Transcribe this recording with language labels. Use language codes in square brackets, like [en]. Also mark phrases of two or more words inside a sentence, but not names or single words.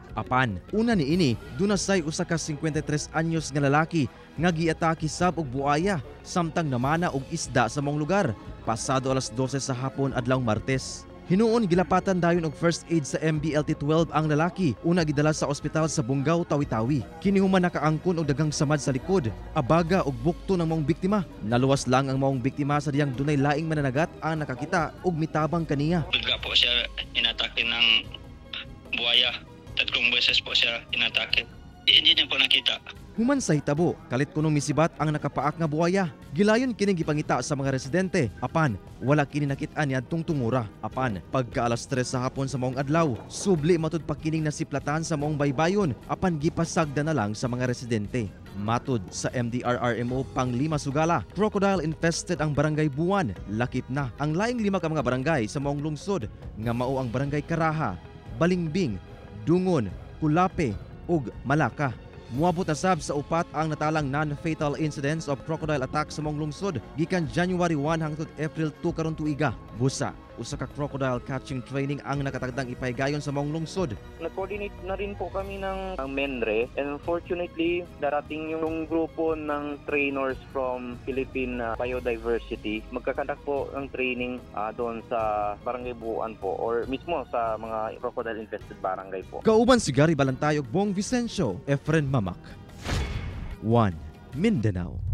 [ceb] Apan, una niini, dunasay usa ka 53 anyos nga lalaki nga giatake sab og buaya samtang namana og isda sa maong lugar pasado alas 12 sa hapon adlawng Martes. Hinuon gilapatan dayon og first aid sa MBLT-12 ang lalaki, una gidala sa ospital sa Bungaw, Tawi-Tawi. Kini human nakaangkon og dagang samad sa likod, abaga og bukto ng maong biktima. Naluwas lang ang maong biktima sa diyang dunay laing mananagat ang nakakita og mitabang kaniya. [tl] Bigla po siya inatake ng buhaya. Tatlong beses po siya inatake. Hindi niya po nakita. [ceb] Human sa hitabo, kalit kunong misibat ang nakapaak nga buhaya. Gilayon kining gipangita sa mga residente. Apan, wala kini nakit-an niadtong tungura. Apan, pagka alas 3 sa hapon sa maong adlaw, subli matud pa kining nasiplatan sa maong baybayon. Apan gipasagda na lang sa mga residente. Matud sa MDRRMO Panglima Sugala, [en] crocodile infested [ceb] ang Barangay Buwan. Lakip na ang laing 5 ka mga barangay sa maong lungsod nga mao ang Barangay Karaha, Balingbing, Dungon, Kulape ug Malaka. Muabot na sab sa upat ang natalang [en] non-fatal incidents of crocodile attack [ceb] sa maong lungsod gikan January 1 hangtod April 2 karon tuiga. Busa, usa ka [en] crocodile catching training [ceb] ang nakatagdang ipaygayon sa maong lungsod. [tl] Nag-coordinate na rin po kami ng MENRE [en] and unfortunately [tl] darating yung grupo ng [en] trainers from Philippine Biodiversity. [tl] Magkakandak po ng training doon sa Barangay Buwan po or mismo sa mga [en] crocodile infested [tl] barangay po. [ceb] Kauban si Gary Balantay ug Bong Vicencio, Efren Mamak. 1. Mindanao.